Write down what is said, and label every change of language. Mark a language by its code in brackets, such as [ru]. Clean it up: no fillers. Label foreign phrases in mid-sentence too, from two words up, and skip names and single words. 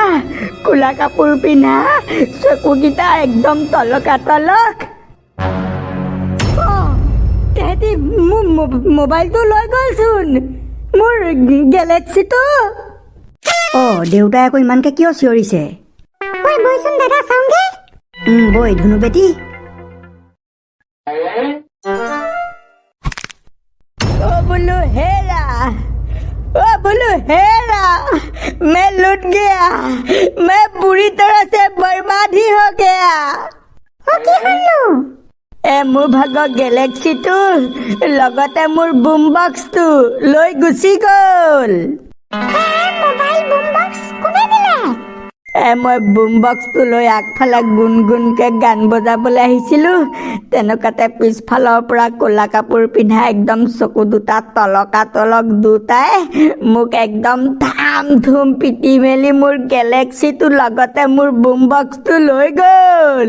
[as] কোলা কাপোৰ পিন্ধা, চকুকেইটা একদম তলকা তলক। তেহেঁতি মোৰ মোবাইলটো লৈ গ'লচোন, মোৰ গেলেক্সিটো। দেউতাই আকৌ ইমানকে কিয় চিঞৰিছে? বৈচোন দাদা, চাওঁগে। বৈ ধুনু বেটি। [hi] बोलो हेरा, ओ बोलो हेरा, मैं लुट गया, मैं पूरी तरह से बर्बाद ही हो गया। [as] কি হলো? মোৰ ভাগৰ গেলেক্সিটো লগতে মোৰ বুম বক্সটো লৈ গুচি গ'ল। মোবাইল বুম বক্স কোনে দিলে? মই বুম বক্সটো লৈ আগফালে গুণগুণকে গান বজাবলৈ আহিছিলোঁ, তেনেকুৱাতে পিছফালৰ পৰা ক'লা কাপোৰ পিন্ধা একদম চকু দুটা তলকা তলক দুটাই মোক একদম ধাম ধুম পিটি মেলি মোৰ গেলেক্সিটো লগতে মোৰ বুম বক্সটো লৈ গ'ল।